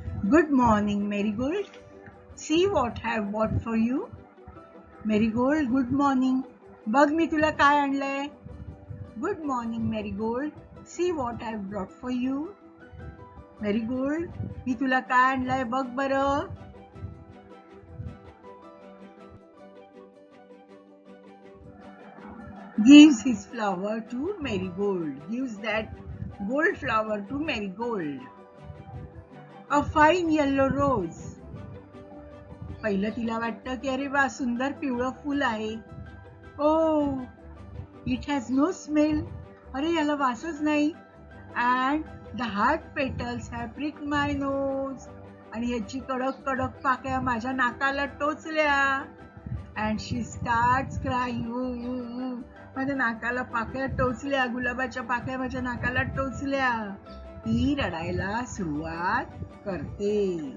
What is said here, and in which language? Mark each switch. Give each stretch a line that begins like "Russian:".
English: Good morning, Marigold. See what I have bought for you.
Marathi: Marigold,
English: good morning.
Marathi: बघ मी तुला काय आणलंय.
English: Good morning, Marigold. See what I have brought for you.
Marathi: Marigold, मी तुला काय आणलंय बघ बरं.
English: Gives his flower to Marigold. Gives that gold flower to Marigold. A fine yellow rose.
Marathi: पहिलं तिला वाटतं की अरे वा सुंदर पिवळं फूल आहे.
English: Oh, it has no smell.
Marathi: अरे याला वासच नाही.
English: And the hard petals have pricked my nose.
Marathi: आणि याची कडक कडक पाकळ्या माझ्या नाकाला टोचल्या.
English: And she starts crying.
Marathi: माझ्या नाकाला पाकळ्या टोचल्या. गुलाबाच्या पाकळ्या माझ्या नाकाला टोचल्या. ती रडायला सुरुवात करते.